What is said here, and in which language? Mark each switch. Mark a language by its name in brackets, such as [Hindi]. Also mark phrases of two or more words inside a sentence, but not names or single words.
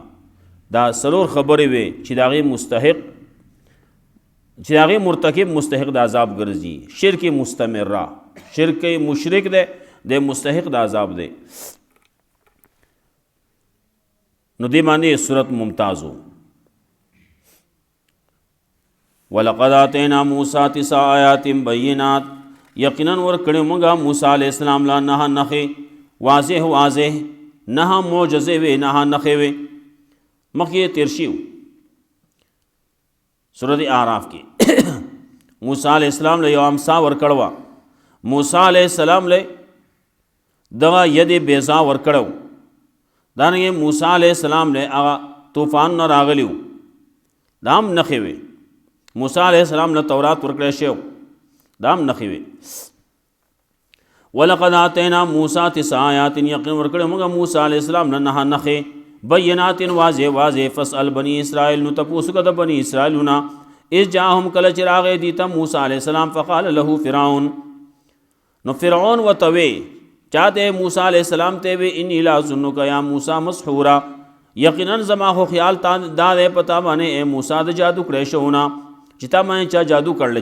[Pashto] دا څلور خبرې وې چې د هغې مستحق، چې د هغې مرتکب مستحق د عذاب ګرځي. شرک مستمره، شرک مشرک دی، د مستحق د عذاب دی. نو دې باندې صورت ممتاز و. [Arabic] وَلَقَدْ آتَيْنَا مُوسَىٰ 9 آیات بَيِّنَاتٍ، [Pashto] یقیناً ورکړې موږ موسی [Arabic] علیہ السلام [Pashto] لا 9 نښې، واضح 9 معجزې وې، 9 نښې وې. مخکې تیر شوي سورۃ اعراف کې موسی [Arabic] علیہ السلام [Pashto] له یو امسا ورکړه، موسی [Arabic] علیہ السلام [Pashto] له دغه ید بیضا ورکړو. دانګې موسی [Arabic] علیہ السلام [Pashto] له هغه طوفان نه راغلیو، دا هم نښې وې. موسی [Arabic] علیہ السلام [Pashto] له تورات ورکړی شو، دا هم نښې وې. [Arabic] وَلَقَدْ آتَيْنَا مُوسَىٰ 9 آیات، [Pashto] یقین ورکړې موږ موسی [Arabic] علیہ السلام [Pashto] له 9 نښې بینات واضح. [Arabic] فاسأل بنی اسرائیل، [Pashto] نو تپوس وکړه د بنی اسرائیلونه، [Arabic] اذ جاءهم [Pashto] کله چې راغی دوی ته موسی [Arabic] علیہ السلام، فقال له فرعون، [Pashto] نو فرعون ورته وی، چاته موسی [Arabic] علیہ السلام [Pashto] ته وی، [Arabic] انی لاظنک یا موسی مسحورا، [Pashto] یقینا زما خو خیال تا دا دی پتا باندې اے موسی د جادو کړی شونه، چې تا باندې چا جادو کړل.